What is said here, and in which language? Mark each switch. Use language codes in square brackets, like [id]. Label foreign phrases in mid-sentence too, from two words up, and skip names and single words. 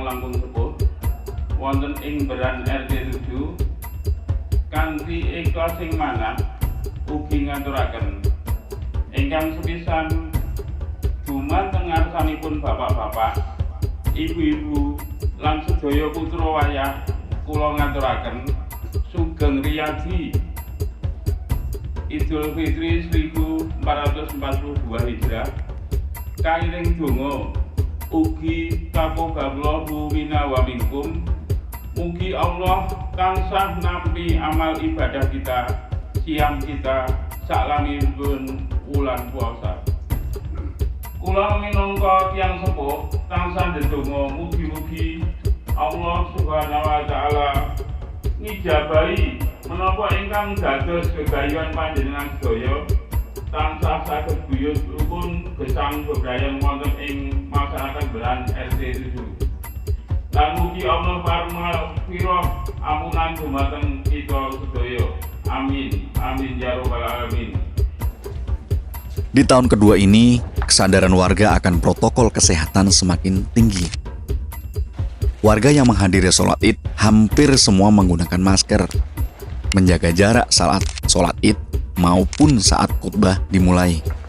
[jv] langkung sepuh wonten ing Beran RT 7 kanthi ikhlas ing manah ugi ngaturaken ingkang sepisan dumateng ngarsanipun bapak-bapak, ibu-ibu lan sedaya putra wayah kula ngaturaken sugeng riyadi Idul Fitri 1442 Hijrah. Kairing donga ugi [ar] تقبل الله منا ومنكم. [jv] Mugi Allah tansah nampi amal ibadah kita, siam kita saklamipun wulan puasa. Kula minangka tiyang sepuh tansah ndedonga mugi-mugi Allah [ar] سبحانه وتعالى [jv] ngijabahi menapa ingkang dados gegayuhan panjenengan sedaya tansah saged buyut rukun gesang bebrayan wonten ing masyarakat Beran RT 7. Lan mugi Allah parmapira ampunan dumateng kita sedaya. [ar] آمين. آمين يا رب العالمين. [id] Di tahun kedua ini, kesadaran warga akan protokol kesehatan semakin tinggi. Warga yang menghadiri sholat Id hampir semua menggunakan masker, menjaga jarak saat sholat Id maupun saat khutbah dimulai.